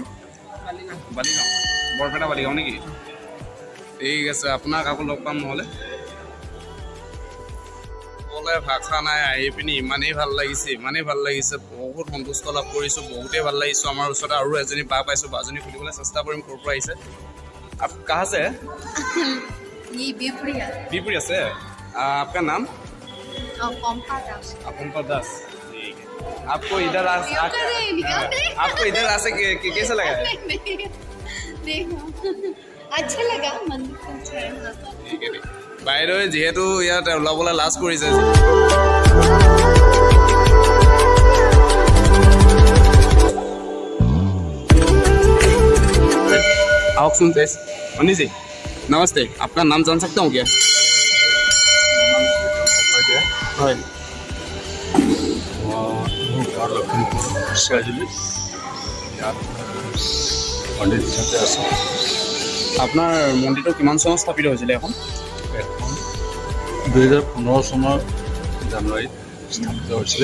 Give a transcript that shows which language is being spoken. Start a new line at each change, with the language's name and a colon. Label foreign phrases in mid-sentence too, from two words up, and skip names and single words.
Assamese: বালিগাঁও। বৰপেটা বালিগাঁও নেকি? ঠিক আছে, আপোনাক আকৌ লগ পাম নহ'লে। ভাষা নাই, আহি পিনি ইমানেই ভাল লাগিছে, বহুত সন্তুষ্ট লাভ কৰিছোঁ, বহুতেই ভাল লাগিছোঁ। আমাৰ ওচৰতে আৰু এজনী বা পাইছোঁ, বাজনী সুধিবলৈ চেষ্টা কৰিম ক'ৰ পৰা আহিছে।
Hindi: कहाँ से है? ये बीपुरिया। बीपुरिया से। आपका नाम? पंपा दास। पंपा दास। ठीक है। आपको इधर आपको इधर कैसा लगा है? देखो अच्छा लगा मंदिर तो अच्छा है हाँ।
Assamese: ঠিক আছে বাইদেৱে যিহেতু ইয়াত ওলাবলৈ লাজ কৰিছে
Hindi: आओ सुनते मनी जी नमस्ते आपका नाम जान सकता हूँ क्या
Assamese: হয় আপোনাৰ মন্দিৰটো কিমান চনত স্থাপিত হৈছিলে এখন 2015 চনৰ জানুৱাৰীত স্থাপিত হৈছিলে